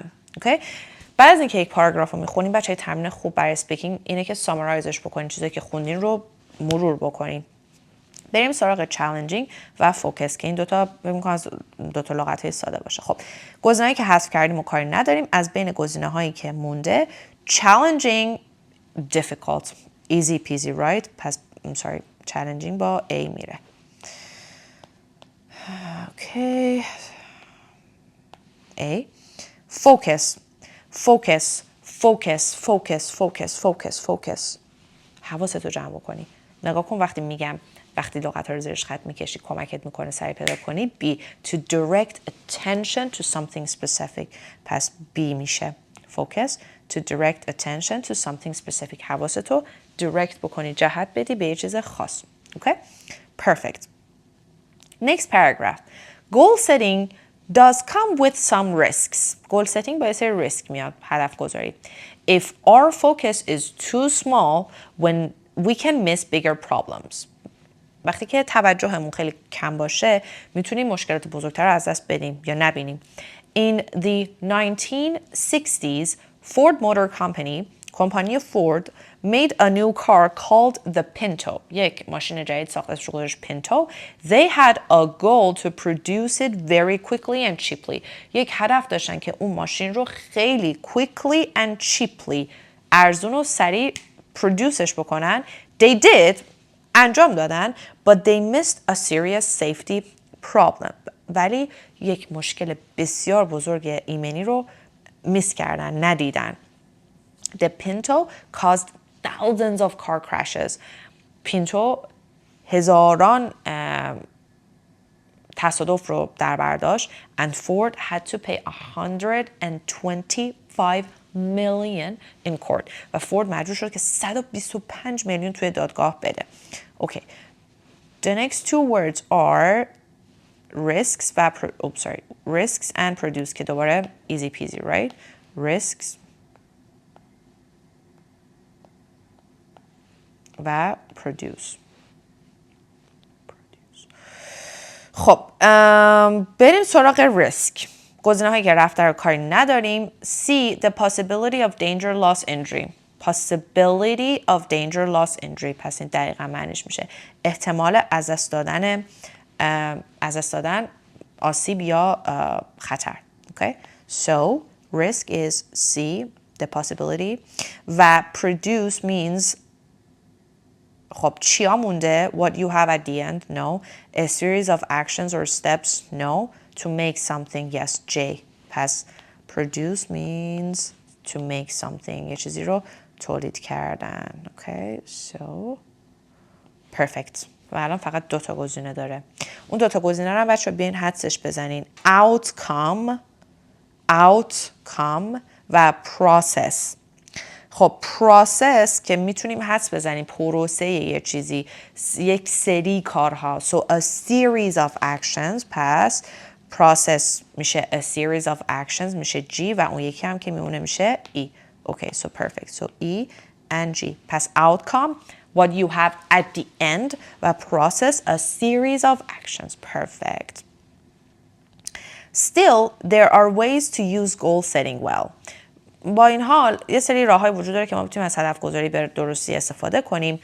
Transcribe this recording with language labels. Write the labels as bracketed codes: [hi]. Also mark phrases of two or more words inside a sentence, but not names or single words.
[fa] Okay? بعد از اینکه یک پاراگراف رو میخونیم بچه تمرین خوب برای اسپیکینگ اینه که سامرایزش بکنین، چیزایی که خوندین رو مرور بکنین. بریم سراغ چالنجینگ و فوکس که این دوتا بمیکن از دوتا لغت‌های ساده باشه. خب گزینه‌هایی که حذف کردیم و کاری نداریم. از بین گزینه‌هایی که مونده [en] challenging, difficult, easy peasy, right? [fa] پس challenging با A میره. Okay. A. Focus. حواستو جمع بکنی. نگاه کن وقتی میگم وقتی لغت‌ها رو زیرش خط میکشی کمکت میکنه سریع پیدا کنی. B. [en] To direct attention to something specific. [fa] پس B میشه. [en] Focus. To direct attention to something specific. [fa] حواستو direct بکنی، جهت بدی به یه چیز خاص. Okay? [en] Perfect. Next paragraph. Goal setting does come with some risks. Goal setting [fa] با یه سری ریسک میاد، هدف گذاری. [en] If our focus is too small, when we can miss bigger problems. [fa] وقتی که توجهمون خیلی کم باشه میتونیم مشکلات بزرگتر رو از دست بدیم یا نبینیم. [en] In the 1960s, Ford Motor Company, کمپانی فورد made a new car called the Pinto. [fa] یک ماشین جدید ساخته شده گذاشت Pinto. [en] They had a goal to produce it very quickly and cheaply. [fa] یک هدف داشتن که اون ماشین رو خیلی [en] quickly and cheaply [fa] ارزون و سریع پرودوسش بکنن. [en] They did [fa] انجام دادن [en] but they missed a serious safety problem. [fa] ولی یک مشکل بسیار بزرگ ایمنی رو میس کردن، ندیدن. [en] The Pinto caused thousands of car crashes. [fa] پینتو هزاران تصادف رو در بر داشت [en] and Ford had to pay 125 million in court. [fa] و فورد مجبور شد که 125 میلیون توی دادگاه بده. [en] Okay. The next two words are risks و risks and produce [fa] که دوباره [en] easy peasy, right? Risks و produce. [fa] خب بریم سراغ ریسک. گزینه هایی که رفته رو کاری نداریم. C. [en] The possibility of danger, loss, injury. Possibility of danger, loss, injury. [fa] پس این دقیقا معنیش میشه احتمال از دست دادن آسیب یا خطر. [en] Okay? So risk is C. The possibility. و produce means [fa] خب چیا مونده؟ [en] What you have at the end? No. A series of actions or steps? No. To make something? Yes. J. پس produce means to make something. [fa] یه چیزی رو تولید کردن. [en] Okay. So perfect. [fa] و الان فقط 2 تا گزینه داره. اون 2 تا گزینه رو بچه‌ها بیاین حدسش بزنین. [en] Outcome و process. [fa] خب پروسس که میتونیم حدس بزنیم پروسه یه چیزی، یک سری کارها. [en] So a series of actions. [fa] پس process میشه [en] a series of actions [fa] میشه G و اون یکی هم که میمونه میشه E. [en] Okay, so perfect. So E and G. پس outcome, what you have at the end و process, a series of actions. Perfect. Still, there are ways to use goal setting well. [fa] با این حال یه سری راه‌های وجود داره که ما بتونیم از هدف گذاری به درستی استفاده کنیم.